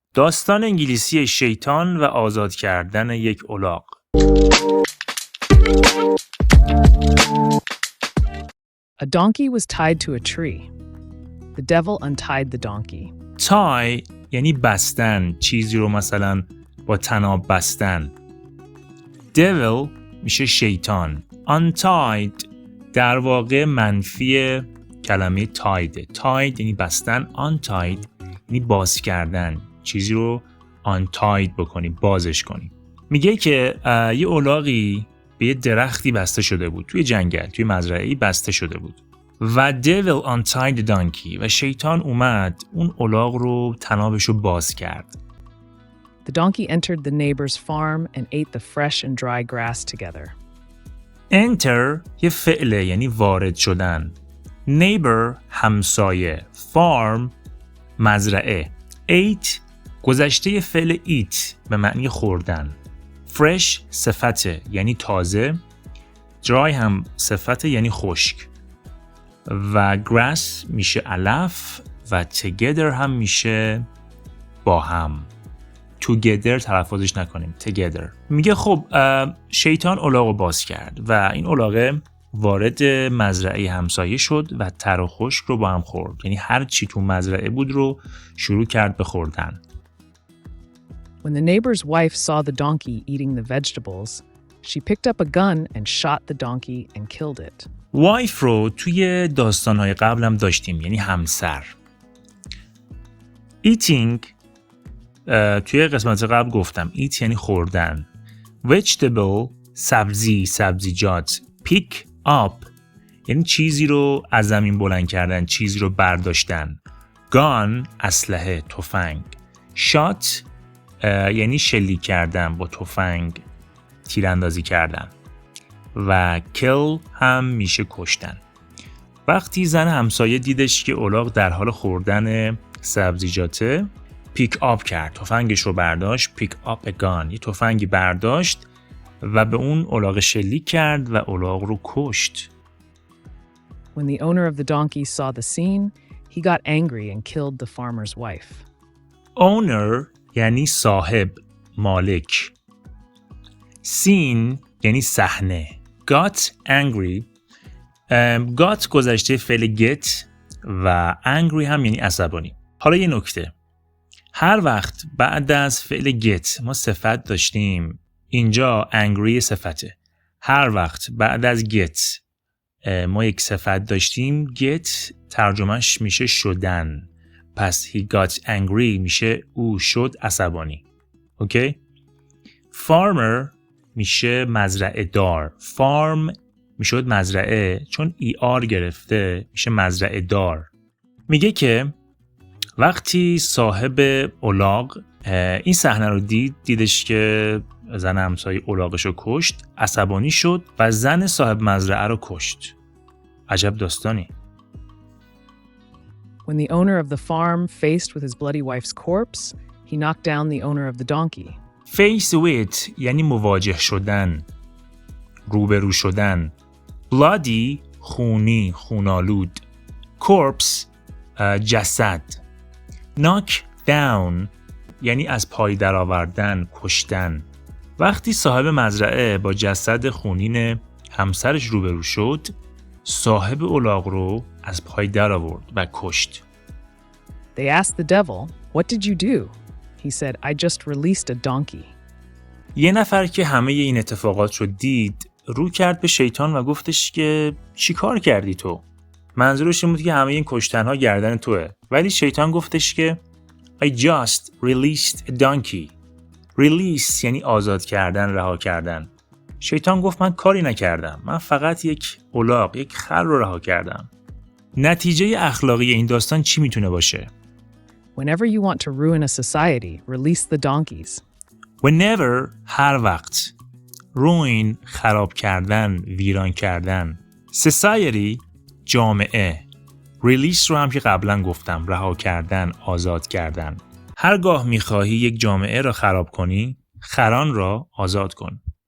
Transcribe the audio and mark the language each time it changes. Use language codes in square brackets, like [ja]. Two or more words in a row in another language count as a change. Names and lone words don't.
[fa] داستان انگلیسی شیطان و آزاد کردن یک الاغ. [en] A donkey was tied to a tree. The devil untied the donkey. [fa] تای یعنی بستن، چیزی رو مثلا با طناب بستن. devil میشه شیطان. untied در واقع منفی کلمه tied. tied یعنی بستن، untied یعنی باز کردن، چیزی رو untied بکنی، بازش کنی. میگه که یه الاغی به یه درختی بسته شده بود، توی جنگل، توی مزرعه‌ای بسته شده بود و [en] devil untied the donkey [fa] و شیطان اومد اون الاغ رو طنابش رو باز کرد. [en] The donkey entered the neighbor's farm and ate the fresh and dry grass together. [fa] enter یه فعله یعنی وارد شدن. neighbor همسایه. farm مزرعه. ate گذشته فعل eat به معنی خوردن. fresh صفته یعنی تازه. dry هم صفته یعنی خشک. و grass میشه علف و together هم میشه با هم. together تلفظش نکنیم. together. میگه خب شیطان الاغ رو باز کرد و این الاغ وارد مزرعه همسایه شد و تر و خشک رو با هم خورد. یعنی هر چی تو مزرعه بود رو شروع کرد به خوردن. [en] When the neighbor's wife saw the donkey eating the vegetables, she picked up a gun and shot the donkey and killed it. [fa] وایف رو توی داستان‌های قبلم داشتیم، یعنی همسر. eating توی قسمت قبل گفتم eat یعنی خوردن. vegetable سبزی، سبزیجات. [en] pick up [fa] یعنی چیزی رو از زمین بلند کردن، چیزی رو برداشتن. gun اسلحه، تفنگ. shot یعنی شلیک کردن، با تفنگ تیراندازی کردن. و kill هم میشه کشتن. وقتی زن همسایه دیدش که الاغ در حال خوردن سبزیجاته، [en] pick up [fa] کرد، تفنگش رو برداشت. [en] pick up a gun [fa] یه تفنگی برداشت و به اون الاغ شلیک کرد و الاغ رو کشت. [en] When the owner of the donkey saw the scene, he got angry and killed the farmer's wife. [fa] owner یعنی صاحب، مالک. scene یعنی صحنه. [en] got angry got [fa] گذشته فعل get و angry هم یعنی عصبانی. حالا یه نکته، هر وقت بعد از فعل get ما صفت داشتیم، اینجا angry صفته. هر وقت بعد از get ما یک صفت داشتیم، get ترجمهش میشه شدن. پس [en] he got angry [fa] میشه او شد عصبانی. اوکی؟ farmer میشه مزرعه دار. farm میشد مزرعه، چون ER گرفته میشه مزرعه دار. میگه که وقتی صاحب الاغ این صحنه رو دیدش که زن همسایه الاغش رو کشت، عصبانی شد و زن صاحب مزرعه رو کشت. عجب داستانی. [en] When the owner of the farm faced with his bloody wife's corpse, he knocked down the owner of the donkey. face with [fa] یعنی مواجه شدن، روبرو شدن. bloody خونی، خونالود. corpse جسد. [en] knock down [fa] یعنی از پای درآوردن، کشتن. وقتی صاحب مزرعه با جسد خونین همسرش روبرو شد، صاحب الاغ رو از پای درآورد و کشت. [en] They asked the devil, "What did you do?" He said, "I just released a donkey." [fa] یه نفر که همه این اتفاقات رو دید، رو کرد به شیطان و گفتش که چی کار کردی تو؟ منظورش این بود که همه این کشتنها گردن توه. ولی شیطان گفتش که [en] I just released a donkey. [fa] release یعنی آزاد کردن، رها کردن. شیطان گفت من کاری نکردم. من فقط یک الاغ، یک خر رو رها کردم. نتیجه اخلاقی این داستان چی میتونه باشه؟ [en] Whenever you want to ruin a society, release the donkeys. [fa] whenever هر وقت. ruin خراب کردن، ویران کردن. society جامعه. release رو هم که قبلا گفتم، رها کردن، آزاد کردن. هرگاه میخواهی یک جامعه را خراب کنی، خران را آزاد کن.